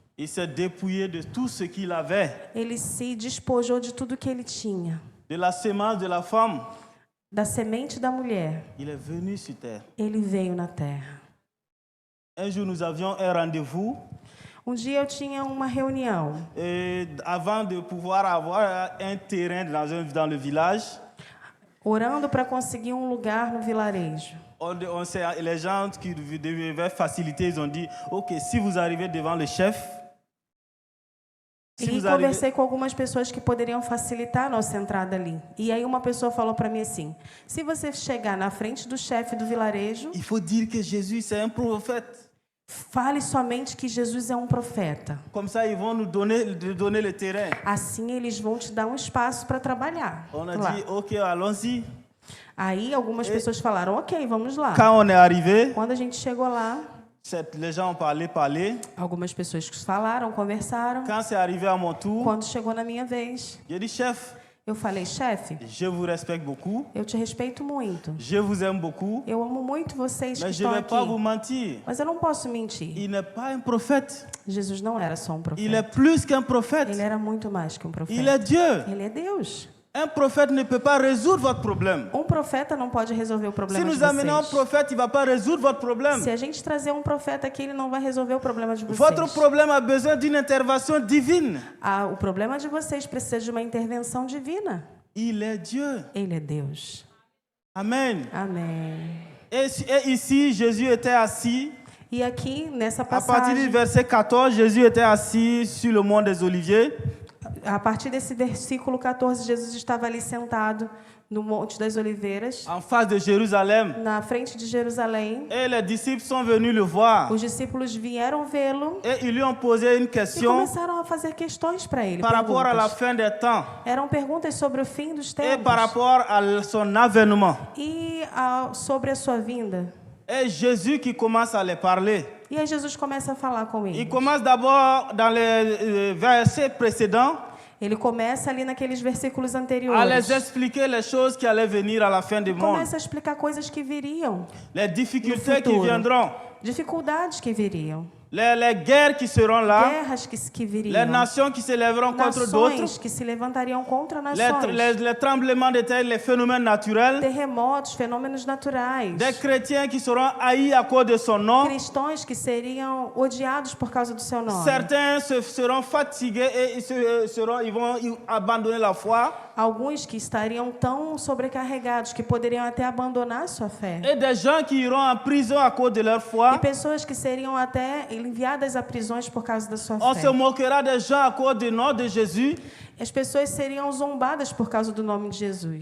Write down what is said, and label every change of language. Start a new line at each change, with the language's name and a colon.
French: Il s'est dépouillé de tout ce qu'il avait,
Portuguese: Ele se despojou de tudo que ele tinha.
French: de la semence de la femme.
Portuguese: Da semente da mulher,
French: Il est venu sur terre.
Portuguese: ele veio na terra.
French: Un jour, nous avions un rendez-vous.
Portuguese: Um dia eu tinha uma reunião.
French: Et avant de pouvoir avoir un terrain dans le village,
Portuguese: Orando para conseguir um lugar no vilarejo.
French: les gens qui devaient faciliter, ils ont dit, OK, si vous arrivez devant le chef,
Portuguese: E conversei com algumas pessoas que poderiam facilitar a nossa entrada ali. E aí uma pessoa falou para mim assim: se você chegar na frente do chefe do vilarejo,
French: il faut dire que Jésus, c'est un prophète.
Portuguese: fale somente que Jesus é um profeta.
French: Comme ça, ils vont nous donner le terrain.
Portuguese: Assim eles vão te dar um espaço para trabalhar.
French: On a
Portuguese: lá.
French: dit, OK, allons-y.
Portuguese: Aí algumas pessoas falaram: ok, vamos lá.
French: Quand on est arrivé,
Portuguese: Quando a gente chegou lá,
French: les gens ont parlé.
Portuguese: algumas pessoas falaram, conversaram.
French: Quand c'est arrivé à mon tour,
Portuguese: Quando chegou na minha vez,
French: j'ai dit, chef,
Portuguese: eu falei: chefe,
French: je vous respecte beaucoup,
Portuguese: eu te respeito muito.
French: je vous aime beaucoup,
Portuguese: Eu amo muito vocês que
French: mais je ne
Portuguese: estão
French: vais pas
Portuguese: aqui.
French: vous mentir.
Portuguese: Mas eu não posso mentir.
French: Il n'est pas un prophète.
Portuguese: Jesus não era só um
French: Il est
Portuguese: profeta.
French: plus qu'un prophète.
Portuguese: Ele era muito mais que um profeta.
French: Il est Dieu.
Portuguese: Ele é Deus.
French: Un prophète ne peut pas résoudre votre problème.
Portuguese: Um profeta não pode resolver o
French: Si
Portuguese: problema de
French: nous amenons un
Portuguese: vocês.
French: prophète, il ne va pas résoudre votre problème.
Portuguese: Se a gente trazer um profeta aqui, ele não vai resolver o problema de vocês.
French: Votre problème a besoin d'une intervention divine.
Portuguese: O problema de vocês precisa de uma intervenção divina.
French: Il est Dieu.
Portuguese: Ele é Deus.
French: Amen.
Portuguese: Amém.
French: Et ici, Jésus était assis.
Portuguese: E aqui, nessa
French: À partir du
Portuguese: passagem,
French: verset 14, Jésus était assis sur le mont des Oliviers.
Portuguese: a partir desse versículo 14, Jesus estava ali sentado no Monte das Oliveiras,
French: En face de Jérusalem.
Portuguese: na frente de Jerusalém.
French: Et les disciples sont venus le voir.
Portuguese: Os discípulos vieram vê-lo
French: Et ils lui ont posé une
Portuguese: e
French: question
Portuguese: começaram a fazer questões para ele.
French: par rapport à la
Portuguese: Perguntas.
French: fin des temps
Portuguese: Eram perguntas sobre o fim dos
French: et
Portuguese: tempos
French: par rapport à son avènement.
Portuguese: e sobre a sua vinda.
French: Et Jésus qui commence à les parler.
Portuguese: E aí Jesus começa a falar com
French: Il
Portuguese: ele.
French: commence d'abord dans les versets précédents.
Portuguese: Ele começa ali naqueles versículos
French: à les
Portuguese: anteriores.
French: expliquer les choses qui allaient venir à la fin du monde,
Portuguese: Começa a explicar coisas que viriam,
French: les difficultés qui
Portuguese: futuro.
French: viendront,
Portuguese: dificuldades que viriam,
French: les guerres qui seront là,
Portuguese: guerras que
French: les
Portuguese: viriam,
French: nations qui se lèveront contre d'autres,
Portuguese: nações que se levantariam contra nações,
French: les tremblements de terre, les phénomènes naturels,
Portuguese: terremotos, fenômenos naturais,
French: des chrétiens qui seront haïs à cause de son nom.
Portuguese: cristãos que seriam odiados por causa do seu nome.
French: Certains seront fatigués et ils vont abandonner la foi.
Portuguese: Alguns que estariam tão sobrecarregados que poderiam até abandonar sua fé.
French: Et des gens qui iront en prison à cause de leur
Portuguese: E
French: foi.
Portuguese: pessoas que seriam até enviadas a prisões por causa da sua
French: On
Portuguese: fé.
French: se moquera des gens à cause du nom de Jésus.
Portuguese: As pessoas seriam zombadas por causa do nome de Jesus.